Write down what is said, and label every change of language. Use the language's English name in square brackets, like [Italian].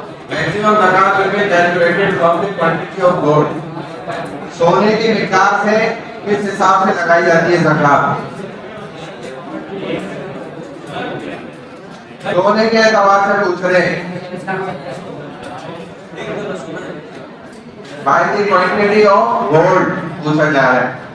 [English] Maximum زکات will be calculated from the quantity of gold. [Urdu] سونے کی مقدار سے کس حساب سے لگائی جاتی ہے زکات؟ سونے کے اعتبار سے پوچھ رہے ہیں. [English] By the quantity of gold [Urdu] پوچھا جا رہا ہے.